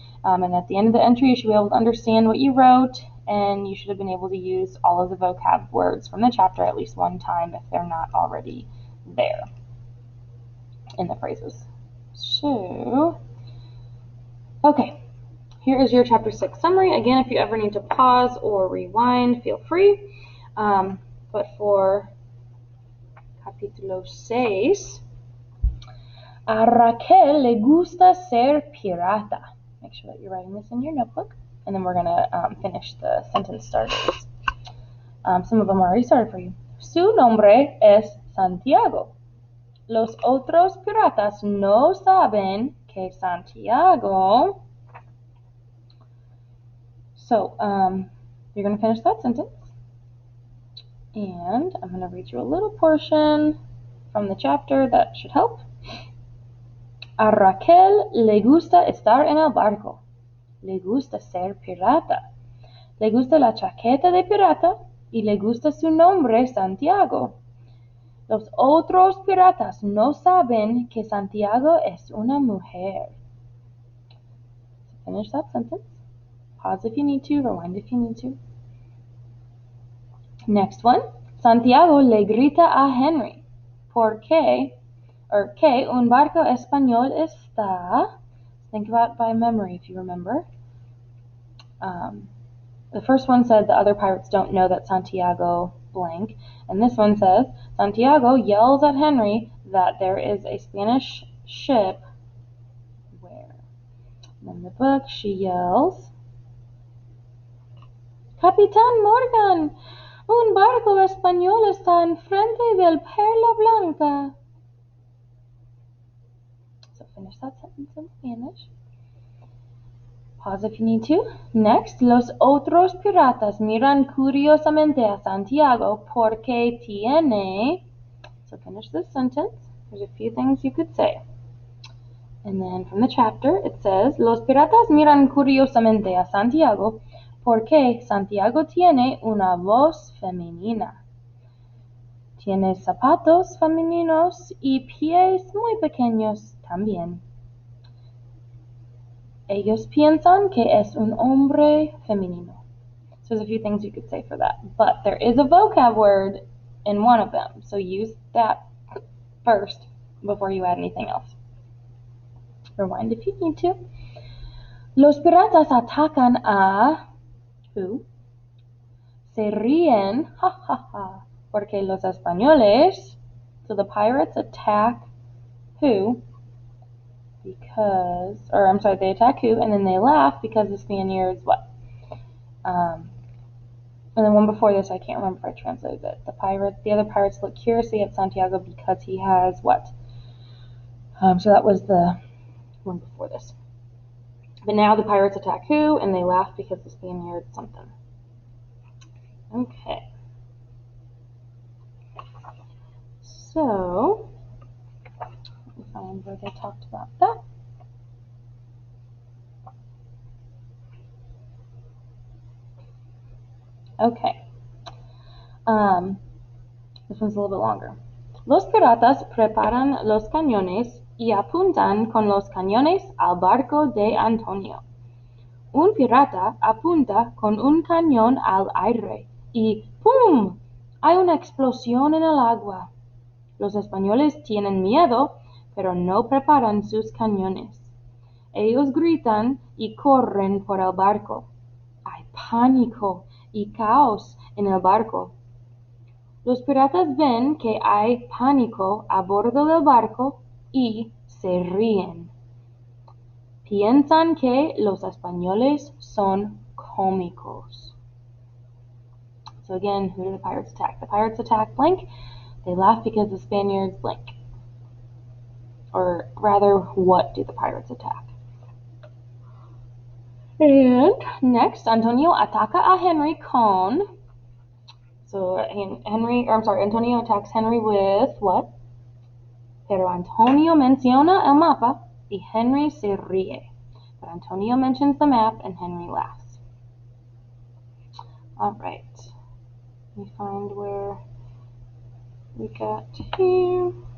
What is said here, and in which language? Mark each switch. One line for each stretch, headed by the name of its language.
English: And at the end of the entry, you should be able to understand what you wrote, and you should have been able to use all of the vocab words from the chapter at least one time if they're not already there in the phrases. So, okay, here is your chapter 6 summary. Again, if you ever need to pause or rewind, feel free. But for
Spanish: capítulo 6, a Raquel le gusta ser pirata.
English: Make sure that you're writing this in your notebook, and then we're going to finish the sentence starters. Some of them are already started for you.
Spanish: Su nombre es Santiago. Los otros piratas no saben que Santiago.
English: So, you're going to finish that sentence. And I'm going to read you a little portion from the chapter that should help.
Spanish: A Raquel le gusta estar en el barco. Le gusta ser pirata. Le gusta la chaqueta de pirata y le gusta su nombre, Santiago. Los otros piratas no saben que Santiago es una mujer.
English: So finish that sentence. Pause if you need to, rewind if you need to. Next one.
Spanish: Santiago le grita a Henry. Que un barco español está.
English: Think about it by memory if you remember. The first one said the other pirates don't know that Santiago blank, and this one says Santiago yells at Henry that there is a Spanish ship where. In the book, she yells,
Spanish: Capitán Morgan, un barco español está enfrente del Perla Blanca.
English: So finish that sentence in Spanish. Pause if you need to. Next,
Spanish: los otros piratas miran curiosamente a Santiago porque tiene.
English: So finish this sentence. There's a few things you could say. And then from the chapter, it says,
Spanish: los piratas miran curiosamente a Santiago porque Santiago tiene una voz femenina. Tiene zapatos femeninos y pies muy pequeños también. Ellos piensan que es un hombre femenino.
English: So there's a few things you could say for that. But there is a vocab word in one of them. So use that first before you add anything else. Rewind if you need to.
Spanish: Los piratas atacan a...
English: Who?
Spanish: Se ríen, ha ha ha, porque los españoles...
English: So the pirates attack who? They attack who, and then they laugh because the Spaniards what? And then one before this, I can't remember if I translated it. The other pirates look curiously at Santiago because he has what? So that was the one before this. But now the pirates attack who? And they laugh because the Spaniards something. Okay. So, let me find where they talked about that. Okay. This one's a little bit longer.
Spanish: Los piratas preparan los cañones y apuntan con los cañones al barco de Antonio. Un pirata apunta con un cañón al aire y ¡pum! Hay una explosión en el agua. Los españoles tienen miedo, pero no preparan sus cañones. Ellos gritan y corren por el barco. Hay pánico y caos en el barco. Los piratas ven que hay pánico a bordo del barco y se ríen. Piensan que los españoles son cómicos.
English: So again, who do the pirates attack? The pirates attack blank. They laugh because the Spaniards blank. Or rather, what do the pirates attack?
Spanish: And next, Antonio ataca a Henry con.
English: So Antonio attacks Henry with what?
Spanish: Pero Antonio menciona el mapa y Henry se ríe.
English: But Antonio mentions the map and Henry laughs. All right. Let me find where we got here.